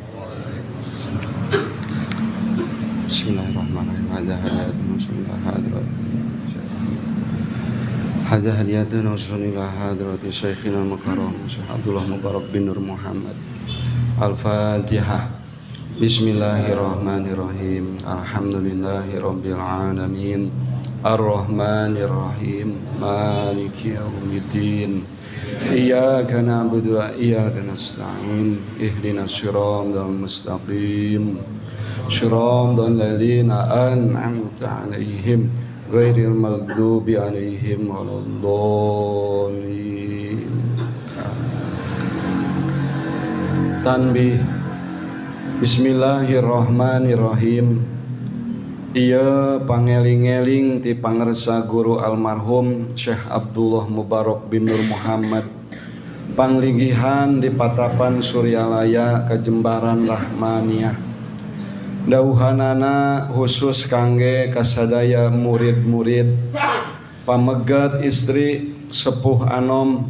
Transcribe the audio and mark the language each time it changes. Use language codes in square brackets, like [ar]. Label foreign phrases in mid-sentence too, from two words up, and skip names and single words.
[ar] Bismillahirrahmanirrahim. هذه هدية إلى حضرة شيخنا المكرم شيخ عبد الله مبارك بن نور محمد. Al-Fatihah. بسم الله الرحمن الرحيم. الحمد لله رب العالمين. الرحمن الرحيم. مالك يوم الدين. إياك نعبد وإياك نستعين. اهدنا الصراط المستقيم. صراط الذين أنعمت عليهم غير المغضوب عليهم ولا الضالين. Tanbih. Bismillahirrahmanirrahim. [su] Ieu pangeling-eling ti pangersa guru almarhum Syekh Abdullah Mubarak bin Nur Muhammad pangligihan di Patapan Suryalaya Kajembaran Rahmaniyah. Dauhanana khusus kangge kasadaya murid-murid pamegat istri sepuh anom